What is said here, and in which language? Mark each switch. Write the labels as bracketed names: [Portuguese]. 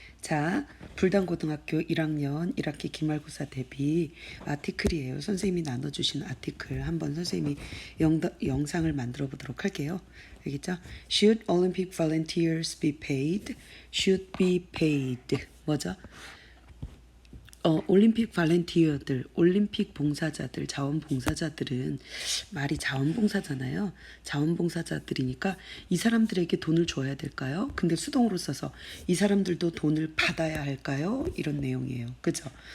[Korean] 자, 불단고등학교 1학년 1학기 기말고사 대비 아티클이에요. 선생님이 나눠주신 아티클 한번 선생님이 영상을 만들어 보도록 할게요. 알겠죠? [English] Should Olympic volunteers be paid? Should be paid. [Korean] 뭐죠? 올림픽 발렌티어들, 올림픽 봉사자들, 자원봉사자들은 말이 자원봉사잖아요. 자원봉사자들이니까 이 사람들에게 돈을 줘야 될까요? 근데 수동으로 써서 이 사람들도 돈을 받아야 할까요? 이런 내용이에요. 그죠?